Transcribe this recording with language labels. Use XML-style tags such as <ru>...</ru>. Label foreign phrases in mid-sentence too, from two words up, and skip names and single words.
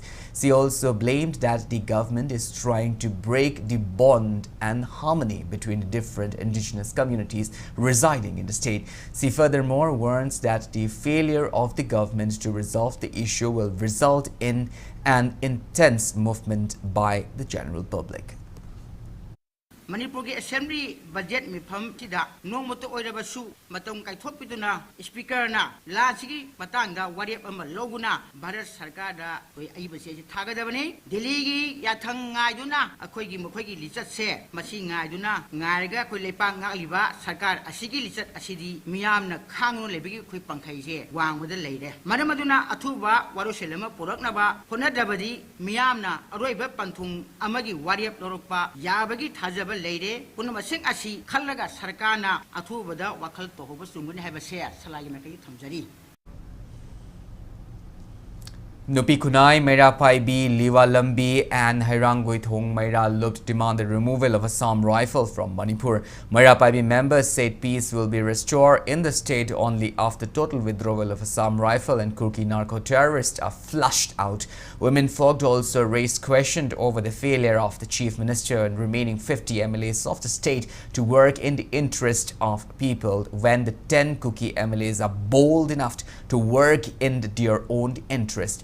<en>She also blamed that the government is trying to break the bond and harmony between the different indigenous communities residing in the state. She furthermore warns that the failure of the government to resolve the issue will result in an intense movement by the general public.</en> <mni>Manipur Assembly budget mifam sida nongmoto oirabasu matong kaithopiduna speaker na lachigi matangda warep ama loguna Bharat Sarkar da koi aibase thagadabani Delhi gi yathang ngaiduna akhoigi mokhoigi lichat se masi ngaiduna ngaiga koi lepa ngagliba sarkar asigi lichat asidi miyamna khangno lebigi koi pangkhai se wangbuda leire maramaduna athuba waroselama puraknaba honadabadi miyamna aroiba panthung amagi warep lorokpa yabagi thajaba leire punamasing asi khallaga sarkana athubada wakhal tohoba sunguni haibase salagi na kai thamjari.</mni> <en>Nupi Kunai, Mera Paibi, Liwa Lambi and Hairangui Thong Mera looked demanded removal of Assam rifle from Manipur. Mera Paibi members said peace will be restored in the state only after total withdrawal of Assam rifle and Kurki narco-terrorists are flushed out. Women folk also raised questions over the failure of the chief minister and remaining 50 MLAs of the state to work in the interest of people when the 10 Kuki MLAs are bold enough to work in their own interest.</en>